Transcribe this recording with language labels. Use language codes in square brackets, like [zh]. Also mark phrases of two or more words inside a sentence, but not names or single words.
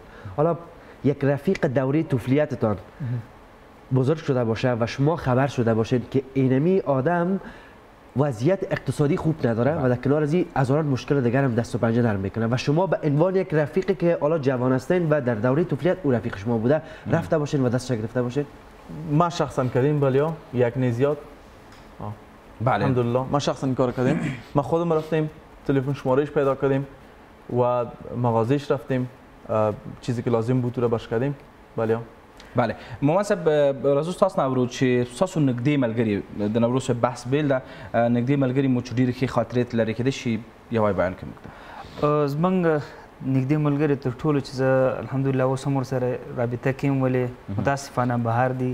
[fa] حالا یک رفیق دوره طفولیتتان بزرگ شده باشه و شما خبر شده باشید که اینمی آدم وضعیت اقتصادی خوب نداره و در کنار از این هزاران مشکل دیگر هم دست و پنجه نرم میکنه و شما به عنوان یک رفیقی که حالا جوان هستین و در دوره طفولیت او رفیق شما بوده رفته باشین و دستش گرفته باشین؟ ما شخصا کردیم بله، یک نیزیات. بله الحمدلله ما شخصا کار کردیم. ما خودم رفتیم تلفن شمارهش پیدا کردیم و مغازهش رفتیم، چیزی که لازم بود رو باش کردیم. [ps] بله مومن صاحب راځو تاسو نه ورو چې تاسو نږدې ملګري د نوروز بحث بیل ده، نږدې ملګري مو چې ډېرې ښې خاطرې لري کېدای شي یو بیان کړم. زمونږ نږدې ملګري تر ټولو چې زه الحمدلله اوس هم ورسره رابطه کوم، ولې متاسفانه بهر دي.